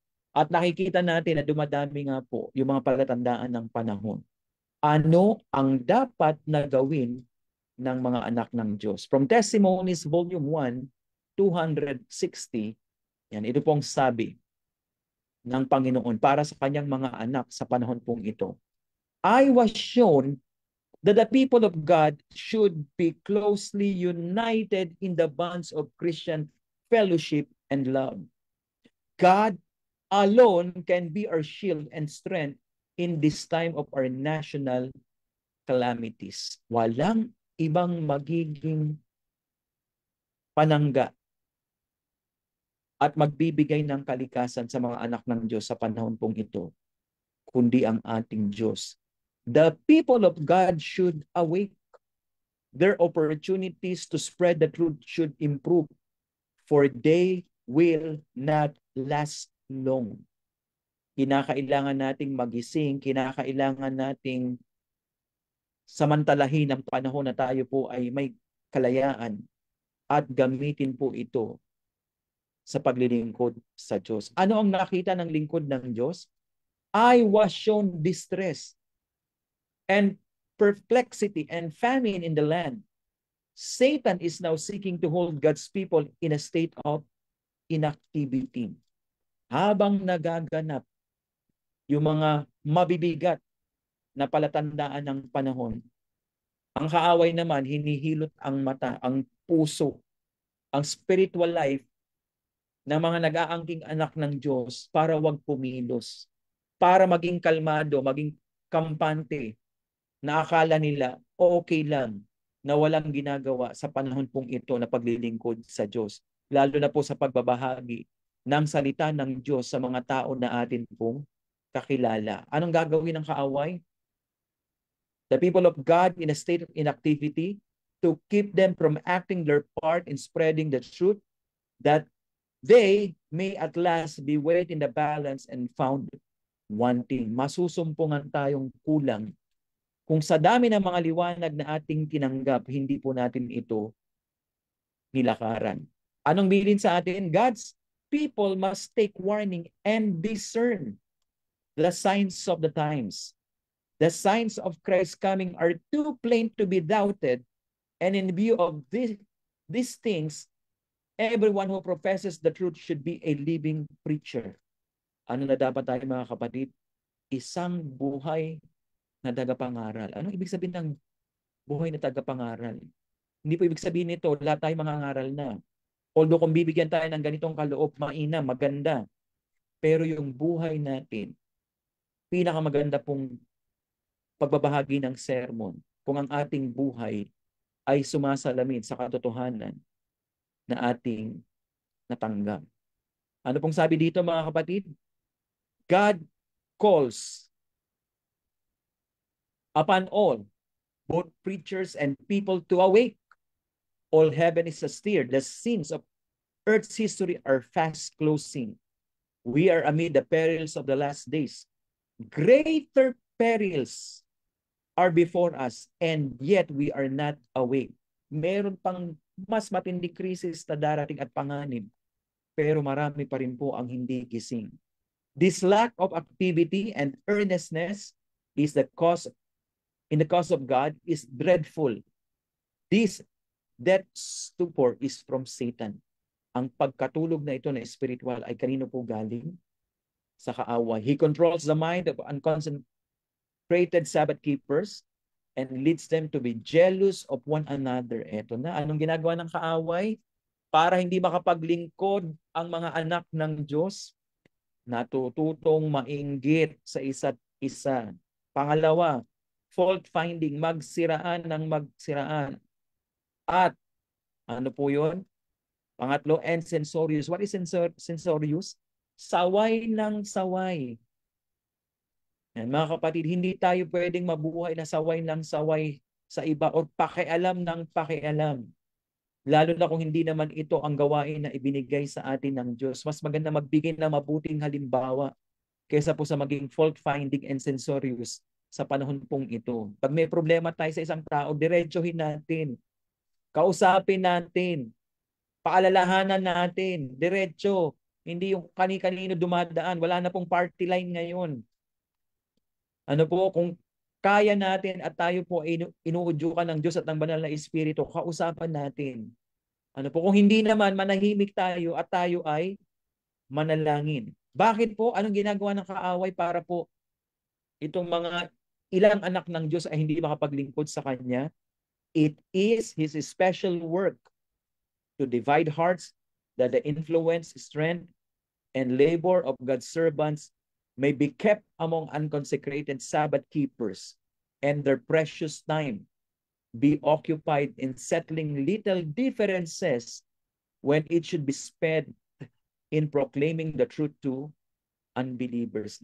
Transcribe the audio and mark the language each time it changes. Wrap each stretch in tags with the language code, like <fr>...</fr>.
<tl>At nakikita natin na dumadami nga po yung mga palatandaan ng panahon. Ano ang dapat na gawin ng mga anak ng Diyos?</tl> <en>From Testimonies, Volume 1,</en> <tl>260, yan, ito pong sabi ng Panginoon para sa kanyang mga anak sa panahon pong ito.</tl> <en>I was shown that the people of God should be closely united in the bonds of Christian fellowship and love. God alone can be our shield and strength in this time of our national calamities.</en> <tl>Walang ibang magiging panangga at magbibigay ng kalikasan sa mga anak ng Diyos sa panahon pong ito, kundi ang ating Diyos.</tl> <en>The people of God should awake. Their opportunities to spread the truth should improve, for they will not last long.</en> <tl>Kinakailangan nating magising, kinakailangan nating samantalahin ang panahon na tayo po ay may kalayaan at gamitin po ito sa paglilingkod sa Diyos. Ano ang nakita ng lingkod ng Diyos?</tl> <en>I was shown distress and perplexity and famine in the land. Satan is now seeking to hold God's people in a state of inactivity.</en> <tl>Habang nagaganap yung mga mabibigat na palatandaan ng panahon, ang kaaway naman hinihilot ang mata, ang puso, ang</tl> <en>spiritual life</en> <tl>ng mga nag-aangking anak ng Diyos para wag pumilos, para maging kalmado, maging kampante, na akala nila okay lang na walang ginagawa sa panahon pong ito na paglilingkod sa Diyos. Lalo na po sa pagbabahagi ng salita ng Diyos sa mga tao na atin pong kakilala. Anong gagawin ng kaaway?</tl> <en>The people of God in a state of inactivity to keep them from acting their part in spreading the truth, that they may at last be weighed in the balance and found wanting.</en> <tl>Masusumpungan tayong kulang kung sa dami ng mga liwanag na ating tinanggap, hindi po natin ito nilakaran. Anong bilin sa atin?</tl> <en>God's people must take warning and discern the signs of the times. The signs of Christ's coming are too plain to be doubted, and in view of these things, everyone who professes the truth should be a living preacher.</en> <tl>Ano na dapat tayo mga kapatid? Isang buhay na tagapangaral. Anong ibig sabihin ng buhay na tagapangaral? Hindi po ibig sabihin nito, lahat tayo mangangaral na. Although kung bibigyan tayo ng ganitong kaloob, mainam, maganda. Pero yung buhay natin, pinakamaganda pong pagbabahagi ng sermon, kung ang ating buhay ay sumasalamin sa katotohanan na ating natanggap. Ano pong sabi dito mga kapatid?</tl> <en>God calls upon all, both preachers and people, to awake. All heaven is astir. The scenes of earth's history are fast closing. We are amid the perils of the last days. Greater perils are before us, and yet we are not awake.</en> <tl>Meron pang mas matinding krisis na darating at panganib, pero marami pa rin po ang hindi gising.</tl> <en>This lack of activity and earnestness is the cause in the cause of God is dreadful. This that stupor is from Satan.</en> <tl>Ang pagkatulog na ito na spiritual ay kanino po galing? Sa kaaway.</tl> <en>He controls the mind of unconcentrated Sabbath keepers and leads them to be jealous of one another.</en> <tl>Ito na. Anong ginagawa ng kaaway? Para hindi makapaglingkod ang mga anak ng Diyos, natututong mainggit sa isa't isa. Pangalawa, fault finding, magsiraan ng magsiraan. At ano po yun? Pangatlo,</tl> <en>and censorious. What is censorious?</en> <tl>Saway ng saway. Yan, mga kapatid, hindi tayo pwedeng mabuhay na saway ng saway sa iba o pakialam ng pakialam. Lalo na kung hindi naman ito ang gawain na ibinigay sa atin ng Diyos. Mas maganda magbigay ng mabuting halimbawa kaysa po sa maging</tl> <en>fault-finding and censorious</en> <tl>sa panahon pong ito. Pag may problema tayo sa isang tao, diretsohin natin. Kausapin natin. Paalalahanan natin. Diretso. Hindi yung kani-kanino dumadaan. Wala na pong party line ngayon. Ano po, kung kaya natin at tayo po ay inuudyukan ng Diyos at ng banal na Espiritu, kausapan natin. Ano po, kung hindi naman, manahimik tayo at tayo ay manalangin. Bakit po? Anong ginagawa ng kaaway para po itong mga ilang anak ng Diyos ay hindi makapaglingkod sa Kanya?</tl> <en>It is His special work to divide hearts, that the influence, strength, and labor of God's servants may be kept among unconsecrated Sabbath keepers, and their precious time be occupied in settling little differences when it should be spent in proclaiming the truth to unbelievers.</en>